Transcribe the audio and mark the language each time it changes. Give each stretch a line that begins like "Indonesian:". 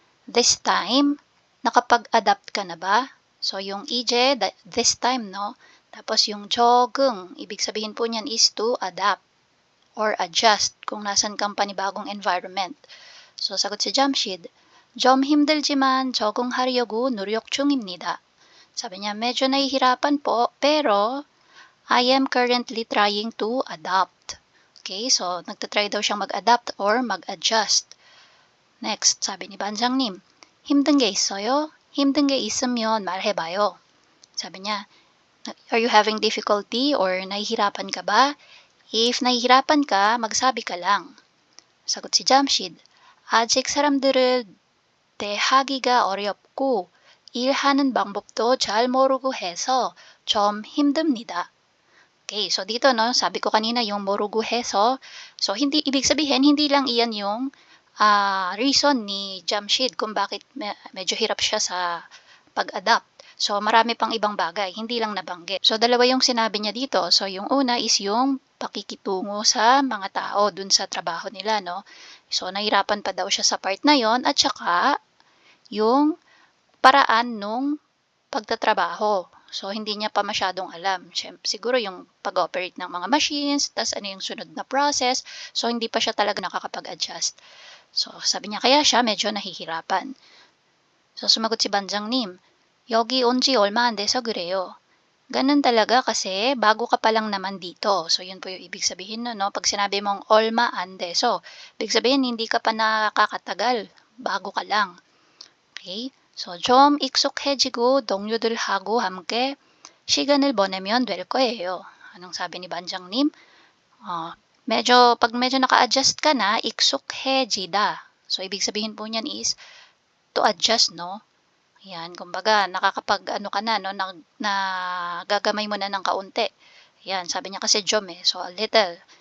English: This time,
Filipino: nakapag-adapt ka na ba? So, yung ije,
English: this time,
Filipino: no? Tapos yung 적응, ibig sabihin po niyan is
English: to adapt or adjust
Filipino: kung nasan kang panibagong environment. So, sagot si Jamshid,
Korean: 좀 힘들지만 적응하려고 노력 중입니다.
Filipino: Sabi niya, medyo nahihirapan po, pero
English: I am currently trying to adapt.
Filipino: Okay, so nagtatry daw siyang mag-adapt or mag-adjust. Next, sabi ni Banjang님,
Korean: 힘든 게 있어요? 힘든 게 있으면 말해봐요.
Filipino: Sabi niya,
English: are you having difficulty
Filipino: or nahihirapan ka ba? If nahihirapan ka, magsabi ka lang. Sagot si Jamshid,
Korean: 아직 사람들을 대하기가 어렵고 일하는 방법도 잘 모르고 해서 좀 힘듭니다.
Filipino: Okay, so dito, no, sabi ko kanina yung morugo heso, so hindi, ibig sabihin, hindi lang iyan yung reason ni Jamshid kung bakit medyo hirap siya sa pag-adapt. So, marami pang ibang bagay, hindi lang nabanggit. So, dalawa yung sinabi niya dito. So, yung una is yung pakikitungo sa mga tao dun sa trabaho nila, no? So, nahirapan pa daw siya sa part na yon at saka yung paraan nung pagtatrabaho. So, hindi niya pa masyadong alam. Siyempre, siguro yung pag-operate ng mga machines, tas ano yung sunod na process. So, hindi pa siya talaga nakakapag-adjust. So, sabi niya, kaya siya medyo nahihirapan. So, sumagot si
Korean: Banjang님, 여기 온 지 얼마 안 돼서 그래요.
Filipino: Ganun talaga kasi bago ka pa lang naman dito. So, yun po yung ibig sabihin no? Pag sinabi mong
Korean: 얼마 안 돼서,
Filipino: ibig sabihin hindi ka pa nakakatagal, bago ka lang. Okay?
Korean: So, 좀 익숙해지고 동료들하고 함께 시간을 보내면 될 거예요.
Filipino: Anong sabi ni Banjang님? Pag medyo naka-adjust ka na,
Korean: 익숙해지다.
Filipino: So, ibig sabihin po niyan is
English: to adjust,
Filipino: no? Yan, kumbaga, nakakapag-ano ka na, no? Nagagamay mo na ng kaunti. Yan, sabi niya kasi jom eh.
English: So, a little.